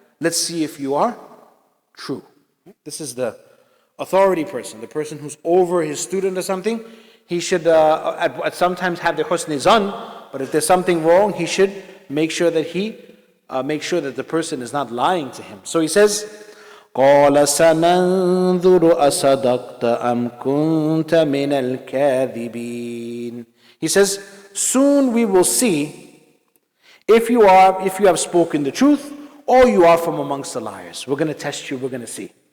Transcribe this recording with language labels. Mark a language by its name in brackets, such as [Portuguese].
[English] Let's see if you are true. This is the authority person, the person who's over his student or something. He should at sometimes have the husn zan, but if there's something wrong, he should make sure that the person is not lying to him. [Arabic] So he says, قَالَ سَنَنْظُرُ أَصَدَقْتَ أَمْ كُنْتَ مِنَ الْكَاذِبِينَ. [English] He says, soon we will see if you have spoken the truth or you are from amongst the liars. We're going to test you, we're going to see.